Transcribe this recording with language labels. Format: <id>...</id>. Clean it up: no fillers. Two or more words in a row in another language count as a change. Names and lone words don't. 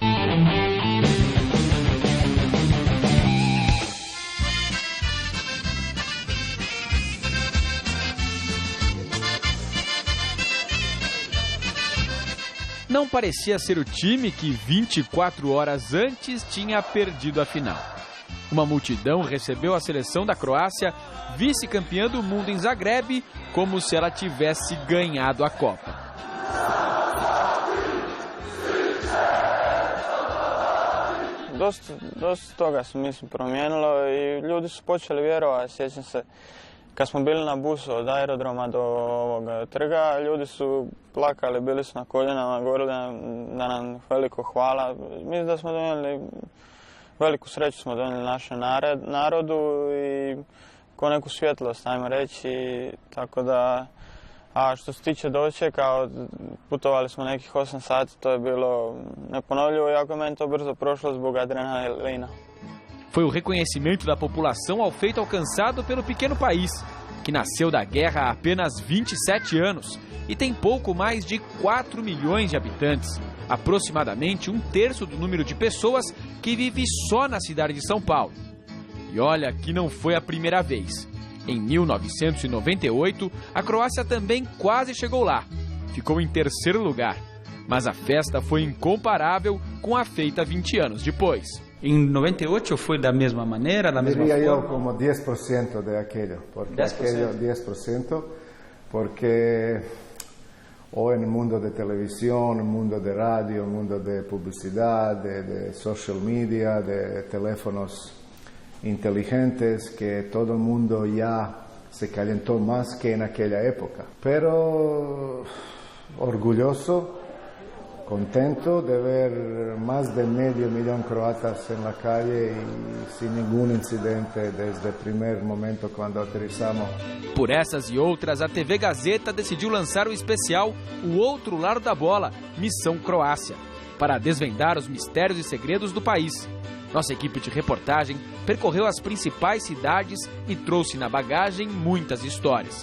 <pt>Não parecia ser o time que 24 horas antes tinha perdido a final. Uma multidão recebeu a seleção da Croácia, vice-campeã do mundo em Zagreb, como se ela tivesse ganhado a Copa.</pt> <hr>Dosta toga se mislim promijenilo i ljudi su počeli vjerovati. Sjećam se kad smo bili na busu od aerodroma do ovog trga, ljudi su plakali, bili su na koljenama, govorili da nam veliko hvala. Mislim da smo donijeli veliku sreću, smo donijeli našem narodu i ko neku svjetlost, ajmo reći, tako da... A što se tiče dočeka, putovali smo nekih 8 sati, to je bilo neponovljivo, iako je meni to brzo prošlo zbog adrenalina.</hr> <pt>Foi o reconhecimento da população ao feito alcançado pelo pequeno país, que nasceu da guerra há apenas 27 anos e tem pouco mais de 4 milhões de habitantes, aproximadamente 1/3 do número de pessoas que vive só na cidade de São Paulo. E olha que não foi a primeira vez. Em 1998, a Croácia também quase chegou lá. Ficou em 3º lugar, mas a festa foi incomparável com a feita 20 anos depois. Em 98 foi da mesma maneira, da mesma forma?</pt> <es>Diría yo como 10% de aquello, porque 10%, porque hoy en el mundo de televisión, el mundo de radio, el mundo de publicidad, de</es> <en>social media,</en> <es>de teléfonos inteligentes, que todo el mundo ya se calentó más que en aquella época. Pero orgulloso, contento de ver más de medio millón croatas en la calle y sin ningún incidente desde el primer momento cuando aterrizamos.</es> <pt>Por essas e outras, a TV Gazeta decidiu lançar o especial O Outro Lado da Bola, Missão Croácia, para desvendar os mistérios e segredos do país. Nossa equipe de reportagem percorreu as principais cidades e trouxe na bagagem muitas histórias.</pt>